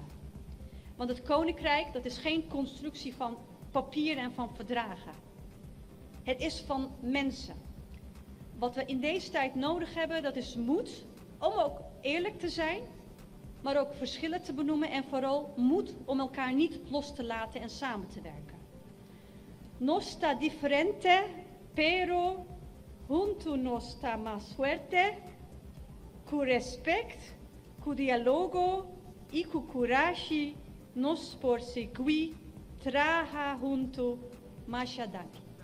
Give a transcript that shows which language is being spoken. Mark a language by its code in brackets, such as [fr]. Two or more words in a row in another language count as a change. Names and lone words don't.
[nl] Want het koninkrijk, dat is geen constructie van papier en van verdragen. Het is van mensen. Wat we in deze tijd nodig hebben, dat is moed om ook eerlijk te zijn, maar ook verschillen te benoemen en vooral moed om elkaar niet los te laten en samen te werken. [pap] No sta differente, pero junto no sta más fuerte, cu respect, cu dialogo y cu courage nos por seguir traja junto más adelante.